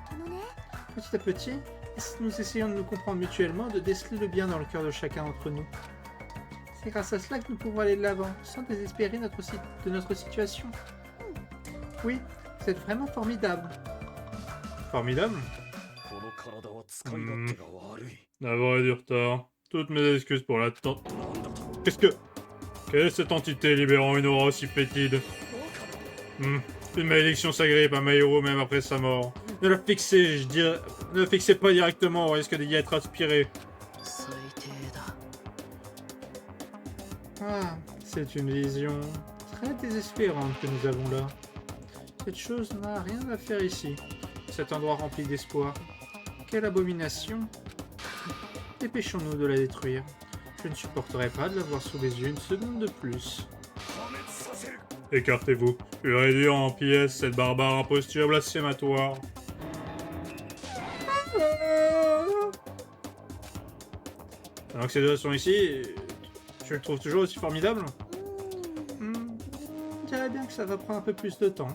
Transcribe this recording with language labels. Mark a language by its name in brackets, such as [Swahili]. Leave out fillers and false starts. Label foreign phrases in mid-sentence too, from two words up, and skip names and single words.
[French] Petit à petit, Et si nous essayons de nous comprendre mutuellement, de déceler le bien dans le cœur de chacun d'entre nous. C'est grâce à cela que nous pouvons aller de l'avant, sans désespérer de notre situation. Oui, vous êtes vraiment formidable. Formidable. [Japanese] この体は使い勝手が悪い。 [French] D'avoir du retard. Toutes mes excuses pour l'attente. [Japanese] なんだと。 [French] Quelle est cette entité libérant une aura aussi fétide? Une malédiction s'agrippe à Maïro même après sa mort. Ne la fixez, je dirais... Ne la fixez pas directement, on risque d'y être aspiré. [Japanese] 最低だ。 [French] Ah, c'est une vision très désespérante que nous avons là. Cette chose n'a rien à faire ici. Cet endroit rempli d'espoir. Quelle abomination! Dépêchons-nous de la détruire. Je ne supporterai pas de la voir sous les yeux une seconde de plus. [Japanese] 破滅させる。 [French] Écartez-vous. Je vais réduire en pièces cette barbare imposture blasphématoire. Alors que ces deux sont ici, tu le trouves toujours aussi formidable? Je dirais bien que ça va prendre un peu plus de temps.